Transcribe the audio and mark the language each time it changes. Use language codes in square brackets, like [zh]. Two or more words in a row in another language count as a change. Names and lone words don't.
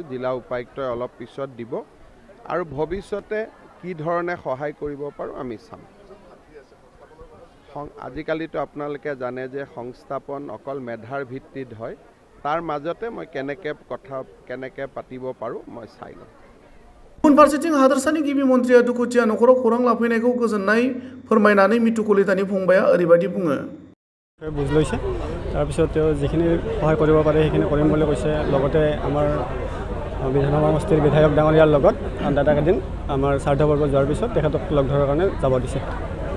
[as] জিলা উপায়ুক্তই অলপ পিছত দিব আৰু ভৱিষ্যতে কি ধৰণে সহায় কৰিব পাৰোঁ আমি চাম। আজিকালিতো আপোনালোকে জানে যে সংস্থাপন অকল মেধাৰ ভিত্তিত হয়, তাৰ মাজতে মই কেনেকে পাতিব পাৰোঁ মই চাই লওঁ। [brx] गुबुन फारसेथिं हादोरसानि गिबि मन्त्रिया दुखुथिया नखराव खौरां लाफैनायखौ गोजोननाय फोरमायनानै मितु कलितानि फंबाया ओरैबायदि बुङो। [as] বুজ লৈছে, তাৰপিছত তেওঁ যিখিনি সহায় কৰিব পাৰে সেইখিনি কৰিম বুলি কৈছে। লগতে আমাৰ বিধানসভা সমষ্টিৰ বিধায়ক ডাঙৰীয়াৰ লগত দাদাক এদিন আমাৰ শ্ৰাদ্ধ পৰ্ব যোৱাৰ পিছত তেখেতক লগ ধৰাৰ কাৰণে যাব দিছে।